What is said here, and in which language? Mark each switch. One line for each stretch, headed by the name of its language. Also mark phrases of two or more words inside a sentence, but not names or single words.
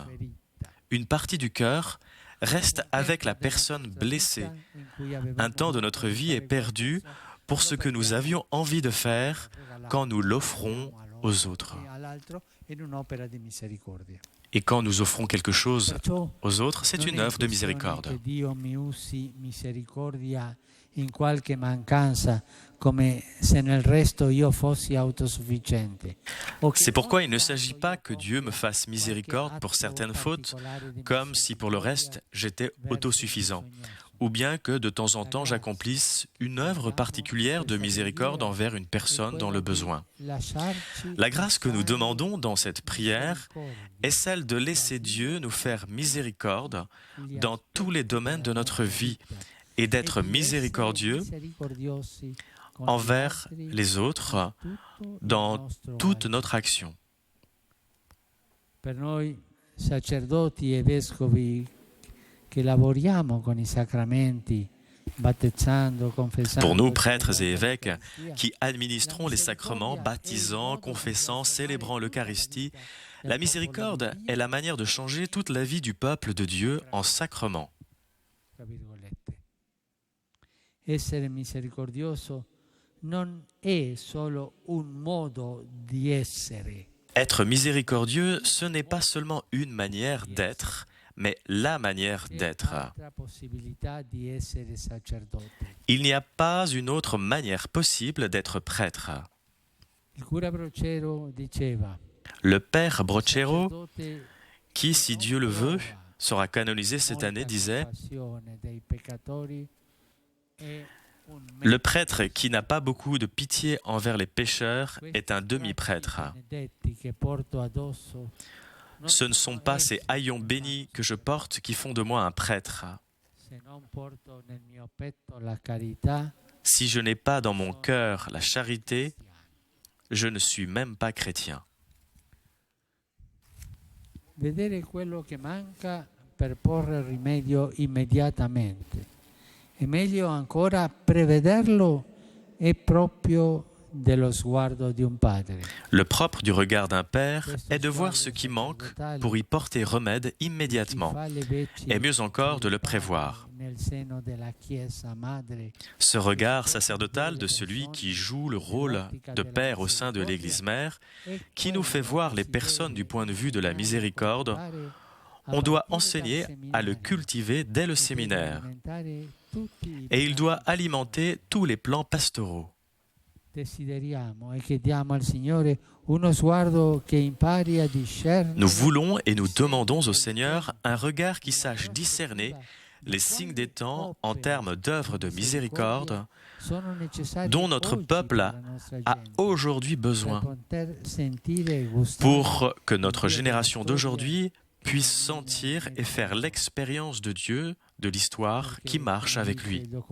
French: Une partie du cœur reste avec la personne blessée. Un temps de notre vie est perdu pour ce que nous avions envie de faire quand nous l'offrons aux autres. Et quand nous offrons quelque chose
Italian: Perciò
French: aux autres, c'est
Italian: non
French: une
Italian: è
French: œuvre de
Italian: questione
French: miséricorde.
Italian: che Dio mi usi misericordia in qualche mancanza, come se nel resto io fossi autosufficiente. O che
French: C'est pourquoi il ne
Italian: ogni
French: s'agit
Italian: tanto
French: pas
Italian: io
French: que Dieu me
Italian: compia
French: fasse
Italian: qualche
French: miséricorde pour
Italian: atto
French: certaines fautes,
Italian: particolare di
French: comme si pour le
Italian: misericordia
French: reste j'étais
Italian: verso
French: autosuffisant,
Italian: il bisognoso.
French: ou bien que de temps en temps j'accomplisse une œuvre particulière de miséricorde envers une personne dans le besoin. La grâce que nous demandons dans cette prière est celle de laisser Dieu nous faire miséricorde dans tous les domaines de notre vie et d'être miséricordieux envers les autres dans toute notre action.
Italian: Per noi sacerdoti e vescovi che lavoriamo con i sacramenti, battezzando, confessando,
French: Pour nous, prêtres et évêques, qui administrons les sacrements, baptisant, confessant, célébrant l'Eucharistie, la miséricorde est la manière de changer toute la vie du peuple de Dieu en sacrement.
Italian: tra virgolette. Essere misericordioso non è solo un modo di essere,
French: Être miséricordieux, ce n'est pas seulement une manière d'être, mais la manière
Italian: c'è
French: d'être.
Italian: altra possibilità di essere sacerdote.
French: Il n'y a pas une autre manière possible d'être prêtre.
Italian: Il cura Brocero diceva:
French: Le père Brocero,
Italian: sacerdote
French: qui, si Dieu le veut, sera canonisé cette année,
Italian: molta
French: disait:
Italian: compassione dei peccatori è un
French: le prêtre qui n'a pas beaucoup de pitié envers les pécheurs est un demi-prêtre.
Italian: benedetti che porto addosso non
French: Ce ne sont
Italian: sono
French: pas ces
Italian: essi
French: haillons bénis que je porte qui font de moi un prêtre.
Italian: se non porto nel mio petto la carità.
French: Si je n'ai pas dans mon cœur la charité, je ne suis même pas chrétien.
Italian: Vedere quello che manca per porre rimedio immediatamente. E meglio ancora prevederlo è proprio dello sguardo di un padre.
French: Le propre du regard d'un père est de voir ce qui manque pour y porter remède immédiatement, et mieux encore de le prévoir.
Italian: Nel seno della Chiesa Madre,
French: Ce regard sacerdotal de celui qui joue le rôle de père au sein de l'Église mère, qui nous fait voir les personnes du point de vue de la miséricorde, on doit enseigner à le cultiver dès le séminaire, et il doit alimenter tous les plans pastoraux.
Italian: Desideriamo e chiediamo al Signore uno sguardo che impari a discernere.
French: Nous voulons et nous demandons au Seigneur un regard qui sache discerner les signes des temps en termes d'œuvres de miséricorde dont notre peuple a aujourd'hui besoin pour que notre génération d'aujourd'hui puisse sentir et faire l'expérience de Dieu, de l'histoire qui marche avec lui.